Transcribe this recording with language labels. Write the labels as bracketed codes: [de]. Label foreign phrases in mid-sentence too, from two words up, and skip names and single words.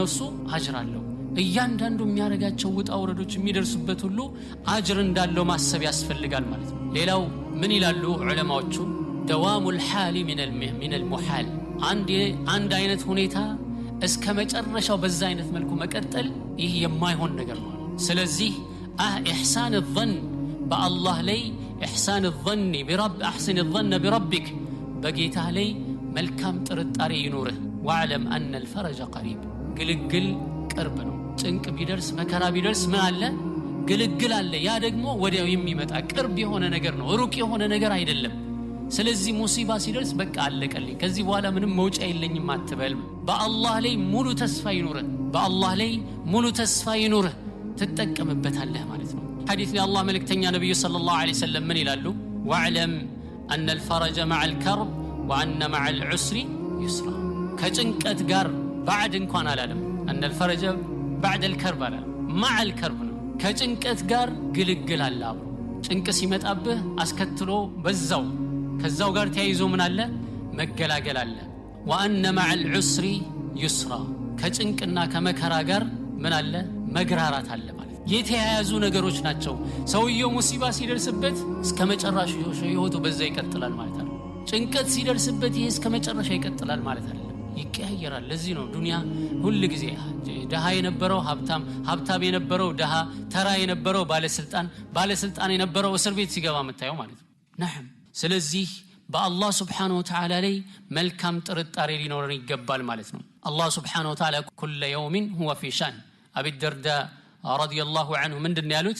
[am] እሱ አጅር አለው። እያንዳንዱ የሚያረጋቸው ውጣ ወረዶች የሚደርሱበት ሁሉ አጅር እንዳለው ማሰብ ያስፈልጋል ማለት ነው። ሌላው ምን ይላሉ ዑለማዎቹ? [ar] دوام الحال من المحال [am] አንድ አይነት ሁኔታ እስከ መጨረሻው በዛ አይነት መልኩ መቀጠል ይህ የማይሆን ነገር ነው። ስለዚህ [ar] إحسان الظن [am] በአላህ ላይ [ar] إحسان الظن برب احسن الظن بربك [am] በጌታ ላይ መልካም ጥርጣሬ ይኖርህ። [ar] واعلم أن الفرج قريب [am] ግልግል ቅርብ ነው። ጭንቅ ቢደርስ መከራ ቢደርስ ምን አለ? ግልግል አለ። ያ ደግሞ ወዲያው የሚመጣ ቅርብ የሆነ ነገር ነው፣ ሩቅ የሆነ ነገር አይደለም። ስለዚህ ሙሲባ ሲደርስ በቃ አለቀልኝ፣ ከዚህ በኋላ ምንም መውጫ የለኝም አትበል። በአላህ ላይ ሙሉ ተስፋ ይኑርህ፣ በአላህ ላይ ሙሉ ተስፋ ይኑርህ፣ ትጠቀምበታለህ ማለት ነው። ሐዲስ ላይ አላህ መልእክተኛ ነብዩ [ar] صلى الله عليه وسلم [am] ምን ይላሉ? [ar] واعلم أن الفرج مع الكرب وأن مع العسر يسرا [am] ከጭንቀት ጋር بعد እንኳን አላለም። [ar] أن الفرج بعد الكرب [am] አላለም፣ [ar] مع الكرب [am] ነው። ከጭንቀት ጋር ግልግል አለ አብሮ። ጭንቅ ሲመጣብህ አስከትሎ ከዛው ጋር ተያይዞ ምን አለ? መገላገል አለ። [ar] وأن مع العسر يسرا [am] ከጭንቅና ከመከራ ጋር ምን አለ? መግራራት አለ ማለት የተያያዙ ነገሮች ናቸው። ሰውየው ሙሲባ ሲደርስበት እስከ መጨረሻው ህይወቱ በዛ ይቀጥላል ማለት አይደለም። ጭንቀት ሲደርስበት ይሄ እስከ መጨረሻ ይቀጥላል ማለት አይደለም፣ ይቀያየራል። ለዚህ ነው ዱንያ ሁሉ ጊዜ ደሃ የነበረው ሀብታም የነበረው ደሃ፣ ተራ የነበረው ባለስልጣን የነበረው እስር ቤት ሲገባ የምታየው ማለት ነው። ነዓም። ስለዚህ በአላህ [ar] سبحانه وتعالى [am] ላይ መልካም ጥርጣሬ ሊኖረን ይገባል ማለት ነው። አላህ [ar] سبحانه وتعالى كل يوم هو في شأن። [am] አቢ ደርዳ [ar] رضي الله عنه [am] ምንድን ያሉት?